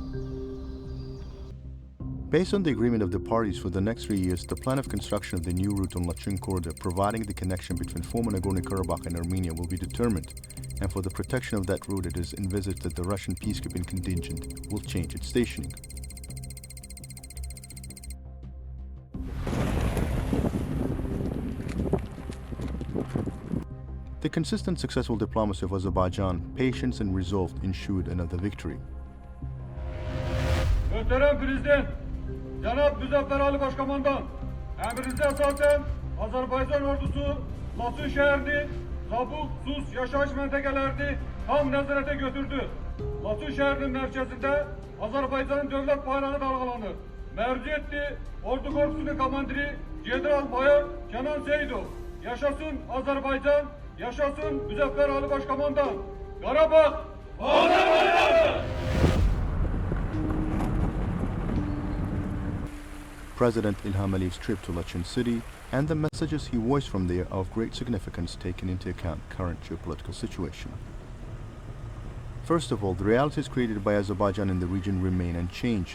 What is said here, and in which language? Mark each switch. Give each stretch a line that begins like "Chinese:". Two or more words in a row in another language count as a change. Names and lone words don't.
English: Based on the agreement of the parties for the next 3 years, the plan of construction of the new route on Laçın corridor, providing the connection between former Nagorno-Karabakh and Armenia, will be determined, and for the protection of that route it is envisaged that the Russian peacekeeping contingent will change its stationing. The consistent successful diplomacy of Azerbaijan, patience and resolve ensured another victory.
Azerbaijani: Cənab Müzəffər Ali Başkomandan, əmrinizə əsasən Azərbaycan ordusu Laçın şəhərini, Zabul, Sus yaşayış məntəqələrini tam nəzarətə götürdü. Laçın şəhərinin mərkəzində Azərbaycanın dövlət bayrağı dalğalanır. Mərci etdi Ordu Korpusunun komandiri General Mayor Kenan Seyidov. Yaşasın Azərbaycan, yaşasın Müzəffər Ali Başkomandan. Qarabağ, Azərbaycan!
English: President İlham Əliyev's trip to Laçın city and the messages he voiced from there are of great significance taking into account current geopolitical situation. First of all, the realities created by Azerbaijan in the region remain unchanged.